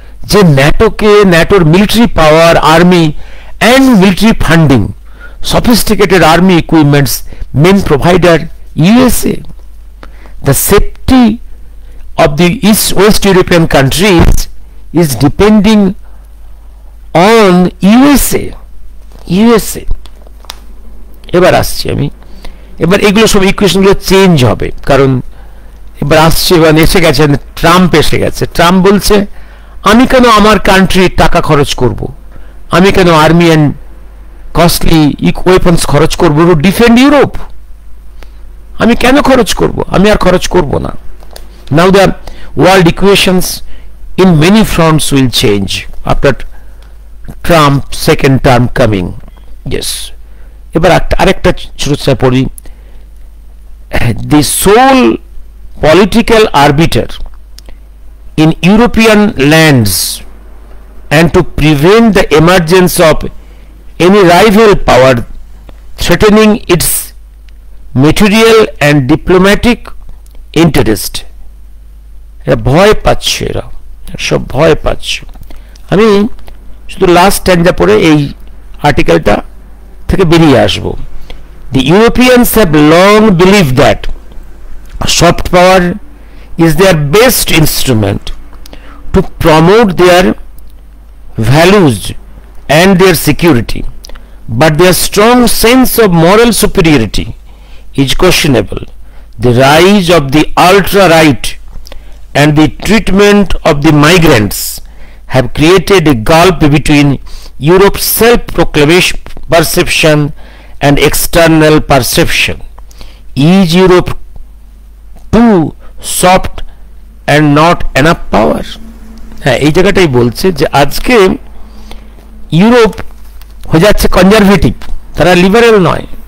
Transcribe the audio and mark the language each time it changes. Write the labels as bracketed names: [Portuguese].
[English] যে NATOর military power, army and military funding, sophisticated army equipments, main provider USA. The safety of the West European countries is depending on USA. [Bangla] এবার আসছি আমি। এবার এগুলো সব ইকুয়েশনগুলো change হবে, কারণ এবার আসছে, এবার এসে গেছে ট্রাম্প এসে গেছে। ট্রাম্প বলছে আমি কেন আমার কান্ট্রির টাকা খরচ করব, আমি কেন [English] army and costly weapons [Bangla] খরচ করব [English] to defend Europe, [Bangla] আমি কেন খরচ করব, আমি আর খরচ করব না। [English] Now the world equations in many fronts will change after Trump second term coming. [Bangla] Yes. এবার আরেকটা ছোট পড়ি। [English] The sole political arbiter in European lands and to prevent the emergence of any rival power threatening its material and diplomatic interest. [Bangla] এরা ভয় পাচ্ছে, এরা সব ভয় পাচ্ছে। আমি শুধু লাস্ট স্ট্যান্ডা পড়ে এই আর্টিকেলটা থেকে বেরিয়ে আসবো। [English] The Europeans have long believe that soft power is their best instrument to promote their values and their security, but their strong sense of moral superiority is questionable. The rise of the ultra right and the treatment of the migrants have created a gulf between Europe's self-proclamation perception and external perception. Is Europe too soft and not enough power? [Bangla] হ্যাঁ, এই জায়গাটাই বলছে যে আজকে Europe হয়ে যাচ্ছে conservative, তারা liberal নয়।